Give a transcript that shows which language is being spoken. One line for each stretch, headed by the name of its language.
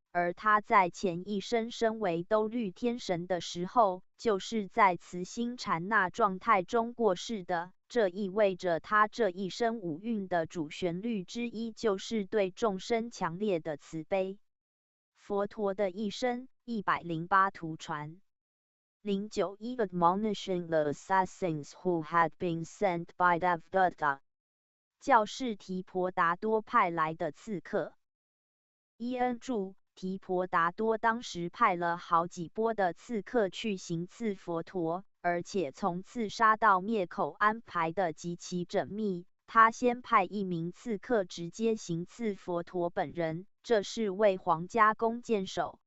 Chinese: 而他在前一生身为兜率天神的时候，就是在慈心禅那状态中过世的。这意味着他这一生五蕴的主旋律之一就是对众生强烈的慈悲。佛陀的一生108图传。
English: 091 Admonishing the assassins who had been sent by Devdatta。
Chinese: 教士提婆达多派来的刺客。伊恩注，提婆达多当时派了好几波的刺客去行刺佛陀，而且从刺杀到灭口安排的极其缜密。他先派一名刺客直接行刺佛陀本人，这是为皇家弓箭手，